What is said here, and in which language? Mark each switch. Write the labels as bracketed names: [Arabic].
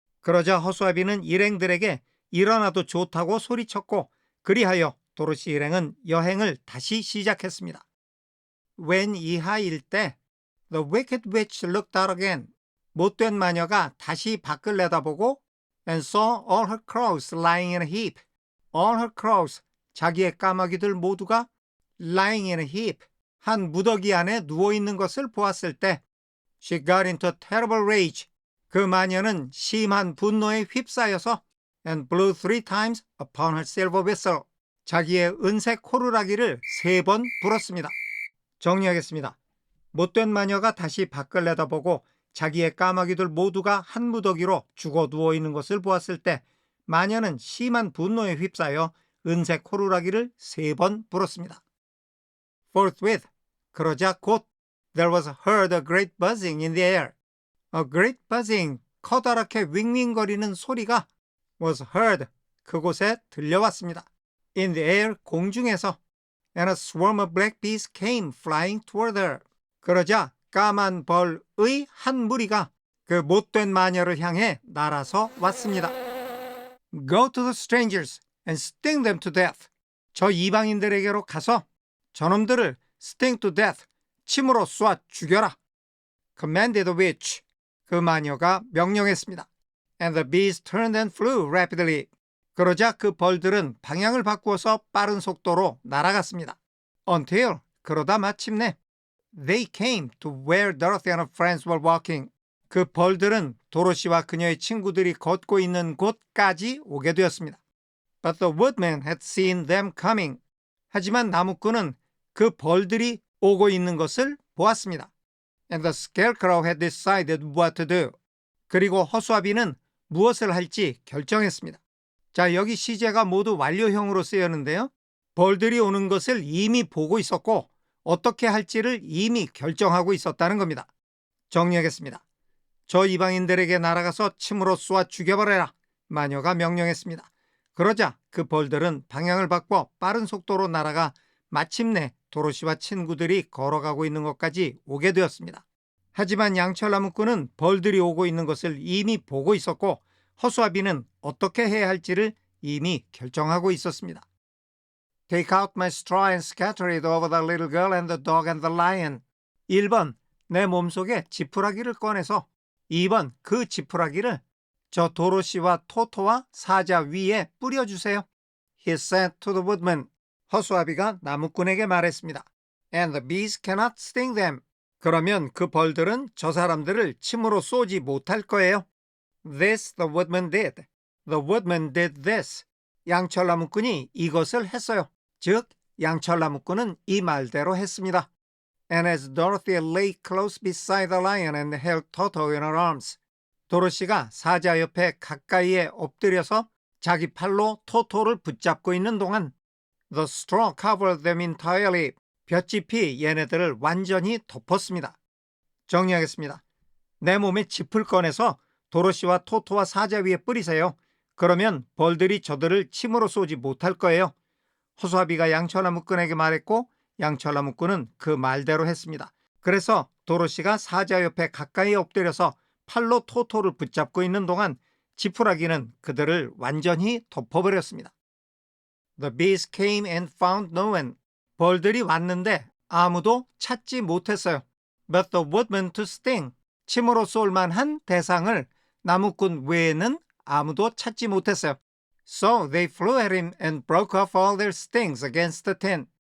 [Korean] 그러자 허수아비는 일행들에게 일어나도 좋다고 소리쳤고 그리하여 도로시 일행은 여행을 다시 시작했습니다. 웬 이하일 때 [English] The wicked witch looked out again. [Korean] 못된 마녀가 다시 밖을 내다보고 [English] and saw all her crows lying in a heap. All her crows, [Korean] 자기의 까마귀들 모두가 [English] lying in a heap, [Korean] 한 무더기 안에 누워있는 것을 보았을 때 [English] she got into a terrible rage. [Korean] 그 마녀는 심한 분노에 휩싸여서 [English] and blew 3 times upon her silver whistle. [Korean] 자기의 은색 호루라기를 3번 불었습니다. 정리하겠습니다. 못된 마녀가 다시 밖을 내다보고 자기의 까마귀들 모두가 한 무더기로 죽어 누워 있는 것을 보았을 때 마녀는 심한 분노에 휩싸여 은색 호루라기를 3번 불었습니다. [English] Forthwith, [Korean] 그러자 곧 [English] there was heard a great buzzing in the air. A great buzzing, [Korean] 커다랗게 윙윙거리는 소리가 [English] was heard, [Korean] 그곳에 들려왔습니다. [English] In the air, [Korean] 공중에서 [English] and a swarm of black bees came flying toward her. [Korean] 그러자 까만 벌의 한 무리가 그 못된 마녀를 향해 날아서 왔습니다. [English] Go to the strangers and sting them to death. [Korean] 저 이방인들에게로 가서 저놈들을 [English] sting to death, [Korean] 침으로 쏘아 죽여라. [English] Commanded the witch. [Korean] 그 마녀가 명령했습니다. [English] And the bees turned and flew rapidly. [Korean] 그러자 그 벌들은 방향을 바꾸어서 빠른 속도로 날아갔습니다. [English] Until, [Korean] 그러다 마침내 [English] they came to where Dorothy and her friends were walking. [Korean] 그 벌들은 도로시와 그녀의 친구들이 걷고 있는 곳까지 오게 되었습니다. [English] But the woodman had seen them coming. [Korean] 하지만 나무꾼은 그 벌들이 오고 있는 것을 보았습니다. [English] And the scarecrow had decided what to do. [Korean] 그리고 허수아비는 무엇을 할지 결정했습니다. 자, 여기 시제가 모두 완료형으로 쓰였는데요. 벌들이 오는 것을 이미 보고 있었고 어떻게 할지를 이미 결정하고 있었다는 겁니다. 정리하겠습니다. 저 이방인들에게 날아가서 침으로 쏘아 죽여버려라. 마녀가 명령했습니다. 그러자 그 벌들은 방향을 바꿔 빠른 속도로 날아가 마침내 도로시와 친구들이 걸어가고 있는 것까지 오게 되었습니다. 하지만 양철나무꾼은 벌들이 오고 있는 것을 이미 보고 있었고 허수아비는 어떻게 해야 할지를 이미 결정하고 있었습니다. [English] Take out my straw and scatter it over the little girl and the dog and the lion. [Korean] 1번, 내 몸속에 지푸라기를 꺼내서 2번, 그 지푸라기를 저 도로시와 토토와 사자 위에 뿌려주세요. [English] He said to the woodman. [Korean] 허수아비가 나무꾼에게 말했습니다. [English] And the bees cannot sting them. [Korean] 그러면 그 벌들은 저 사람들을 침으로 쏘지 못할 거예요. [English] This the woodman did. The woodman did this. [Korean] 양철나무꾼이 이것을 했어요. 즉, 양철나무꾼은 이 말대로 했습니다. [English] And as Dorothy lay close beside the lion and held Toto in her arms. [Korean] 도로시가 사자 옆에 가까이에 엎드려서 자기 팔로 토토를 붙잡고 있는 동안 [English] The straw covered them entirely. [Korean] 볏짚이 얘네들을 완전히 덮었습니다. 정리하겠습니다. 내 몸에 짚을 꺼내서 도로시와 토토와 사자 위에 뿌리세요. 그러면 벌들이 저들을 침으로 쏘지 못할 거예요. 허수아비가 양철나무꾼에게 말했고 양철나무꾼은 그 말대로 했습니다. 그래서 도로시가 사자 옆에 가까이 엎드려서 팔로 토토를 붙잡고 있는 동안 지푸라기는 그들을 완전히 덮어버렸습니다. [English] The bees came and found no one. [Korean] 벌들이 왔는데 아무도 찾지 못했어요. [English] But the woodman to sting. [Korean] 침으로 쏠 만한 대상을 나무꾼 외에는 아무도 찾지 못했어요. [English] So they flew at him and broke off all their stings against the tent.